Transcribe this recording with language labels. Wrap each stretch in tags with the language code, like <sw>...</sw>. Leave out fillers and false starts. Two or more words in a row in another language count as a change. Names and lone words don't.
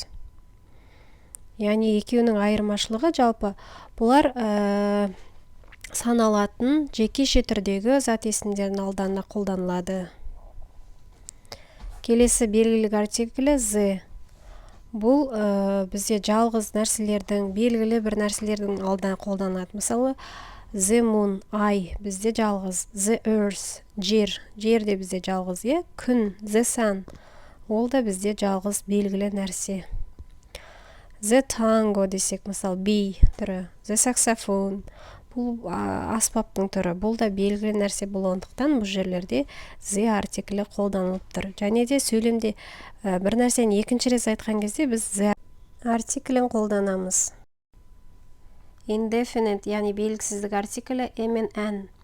<kk>Яғни екеуінің айырмашылығы жалпы бұлар саналатын жекеше түрдегі зат есімдердің алдына қолданылады. Келесі белгілік артиклі the. Бұл бізде жалғыз нәрселердің, белгілі бір нәрселердің алдына қолданылады. Мысалы,</kk> <en>the moon,</en> <kk>ай, бізде жалғыз.</kk> <en>The earth,</en> <kk>жер де бізде жалғыз. Күн,</kk> <en>the sun,</en> <kk>ол да бізде жалғыз белгілі нәрсе.</kk> <en>The tango</en> <kk>десек, мысалы, би түрі.</kk> <en>The saxophone,</en> <kk>бұл аспаптың түрі. Бұл да белгілі нәрсе болғандықтан бұл жерлерде the артиклі қолданылып тұр. Және де сөйлемде бір нәрсені екінші рет айтқан кезде біз the артиклін қолданамыз. Indefinite, яғни белгісіздік артиклі мен ән.</kk>